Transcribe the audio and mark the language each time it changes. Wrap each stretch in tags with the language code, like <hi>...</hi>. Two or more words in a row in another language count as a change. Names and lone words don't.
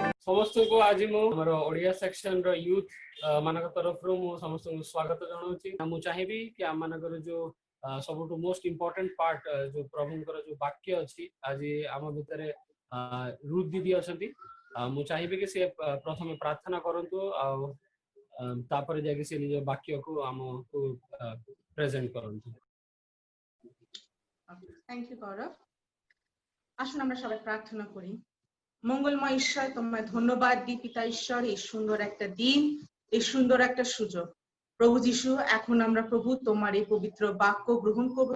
<or>ସମସ୍ତଙ୍କୁ ଆଜି ମୁଁ ଆମର ଓଡ଼ିଆ ସେକ୍ସନ ର ୟୁଥ୍ ମାନଙ୍କ ତରଫରୁ ମୁଁ ସମସ୍ତଙ୍କୁ ସ୍ୱାଗତ ଜଣାଉଛି। ମୁଁ ଚାହିଁବି କି ଆମମାନଙ୍କର ଯୋଉ ସବୁଠୁ</or> <en>most important part</en> <or>ଯୋଉ ପ୍ରଭୁଙ୍କର ଯୋଉ ବାକ୍ୟ ଅଛି, ଆଜି ଆମ ଭିତରେ ରୁଥ୍ ଦିଦି ଅଛନ୍ତି। ମୁଁ ଚାହିଁବି କି ସେ ପ୍ରଥମେ ପ୍ରାର୍ଥନା କରନ୍ତୁ, ଆଉ ତାପରେ ଯାଇକି ସେ ନିଜ ବାକ୍ୟକୁ ଆମକୁ প্রেজেন্ট করନ୍ତୁ।</or> <en>thank you</en> <bn>গৌরব। আসুন আমরা সবাই প্রার্থনা করি। মঙ্গলময় ঈশ্বর, তোমায় ধন্যবাদ দিই পিতা ঈশ্বর, এই সুন্দর একটা দিন, এই সুন্দর একটা সুযোগ। প্রভু যিশু, এখন আমরা প্রভু তোমার এই পবিত্র বাক্য গ্রহণ করব।</bn>